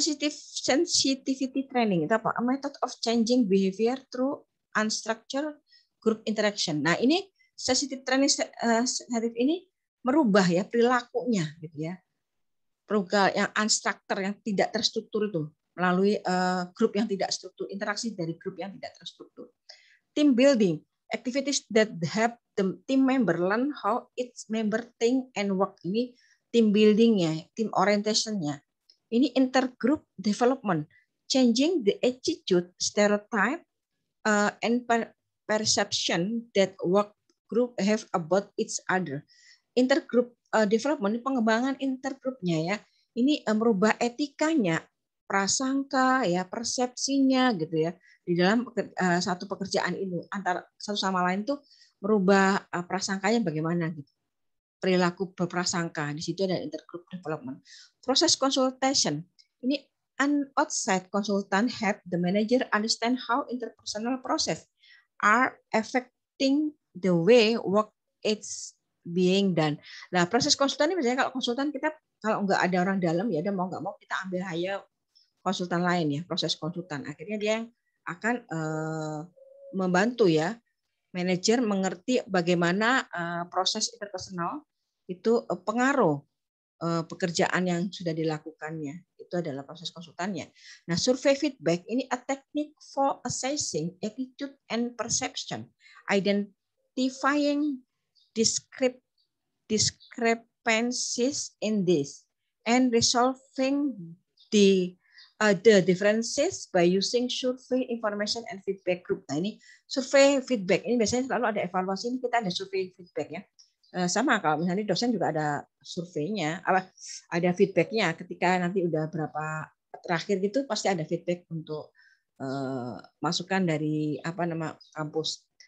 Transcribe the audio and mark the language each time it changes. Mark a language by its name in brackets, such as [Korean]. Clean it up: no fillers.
[English] Sensitivity training [Indonesian] itu apa? [English] A method of changing behavior through unstructured group interaction. [Indonesian] Nah, ini sensitive training sensitif ini merubah ya perilakunya gitu ya. Perubahan yang unstructured yang tidak terstruktur itu melalui grup yang tidak struktur, interaksi dari grup yang tidak terstruktur. [English] Team building, activities that help the team member learn how each member think and work. [Indonesian] Ini team building-nya, team orientation-nya. Ini [English] intergroup development, changing the attitude, stereotype, and perception that work group have about each other. [Indonesian] Intergroup development, pengembangan intergroupnya ya. Ini merubah etikanya, prasangka ya, persepsinya gitu ya di dalam satu pekerjaan ini antara satu sama lain tuh merubah prasangkanya bagaimana gitu. Perilaku berprasangka di situ ada intergroup development. Proses consultation. [English] Ini an outside consultant help the manager understand how interpersonal process are affecting the way work is being done. [Indonesian] Nah, proses konsultan ini misalnya kalau konsultan kita kalau nggak ada orang dalam ya udah mau nggak mau kita ambil hire konsultan lain ya, proses konsultan. Akhirnya dia yang akan membantu ya manajer mengerti bagaimana proses interpersonal itu pengaruh pekerjaan yang sudah dilakukannya. Itu adalah proses konsultannya. [English] Nah, survey feedback ini a technique for assessing attitude and perception, identifying discrepancies in this, and resolving the differences by using survey information and feedback group. [Indonesian] Nah, ini survei feedback ini biasanya selalu ada evaluasi, ini kita ada survei feedback ya. Sama kalau misalnya dosen juga ada surveinya, ada feedbacknya ketika nanti udah berapa terakhir gitu pasti ada feedback untuk masukan dari kampus.